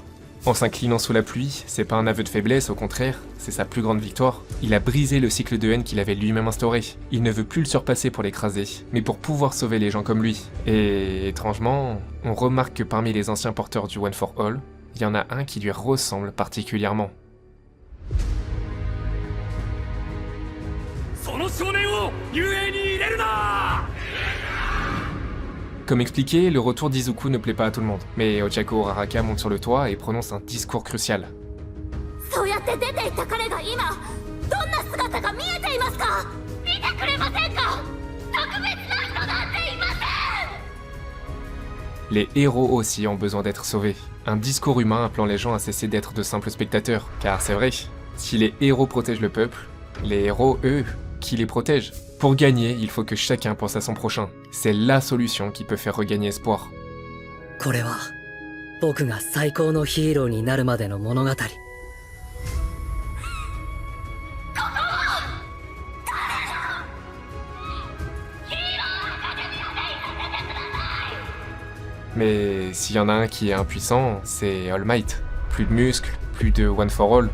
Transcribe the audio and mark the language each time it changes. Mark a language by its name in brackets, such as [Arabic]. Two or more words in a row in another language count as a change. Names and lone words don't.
[French] En s'inclinant sous la pluie, c'est pas un aveu de faiblesse, au contraire, c'est sa plus grande victoire. Il a brisé le cycle de haine qu'il avait lui-même instauré. Il ne veut plus le surpasser pour l'écraser, mais pour pouvoir sauver les gens comme lui. Et étrangement, on remarque que parmi les anciens porteurs du One for All, il y en a un qui lui ressemble particulièrement. [Japanese] その少年を遊泳に入れるな [French] Comme expliqué, le retour d'Izuku ne plaît pas à tout le monde, mais Ochako Uraraka monte sur le toit et prononce un discours crucial. [Japanese] そうやって出ていった彼が今どんな姿が見えていますか見てくれませんか特別な人なんていません [French] Les héros aussi ont besoin d'être sauvés. Un discours humain appelant les gens à cesser d'être de simples spectateurs. Car c'est vrai, si les héros protègent le peuple, les héros, eux, qui les protègent? Pour gagner, il faut que chacun pense à son prochain. C'est la solution qui peut faire regagner espoir. [Japanese] これは僕が最高のヒーローになるまでの物語。 [French] Mais s'il y en a un qui est impuissant, c'est All Might. Plus de muscles, plus de One for All.